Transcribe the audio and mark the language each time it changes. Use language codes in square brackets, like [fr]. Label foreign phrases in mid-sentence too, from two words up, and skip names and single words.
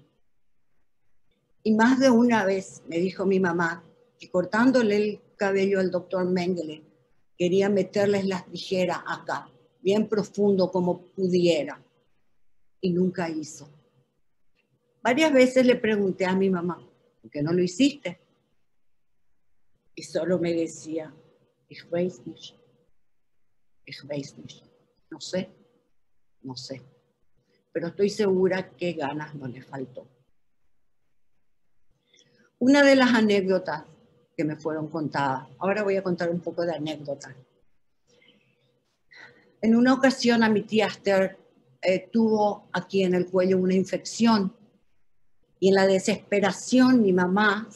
[es] Y más de una vez me dijo mi mamá que cortándole el cabello al doctor Mengele, quería meterles las tijeras acá, bien profundo como pudiera. Y nunca hizo. Varias veces le pregunté a mi mamá, ¿por qué no lo hiciste? Y solo me decía, [de] ich weiß nicht. Ich weiß nicht. [es] No sé, no sé. Pero estoy segura que ganas no le faltó. Una de las anécdotas que me fueron contadas, ahora voy a contar un poco de anécdotas. En una ocasión a mi tía Esther tuvo aquí en el cuello una infección y en la desesperación mi mamá,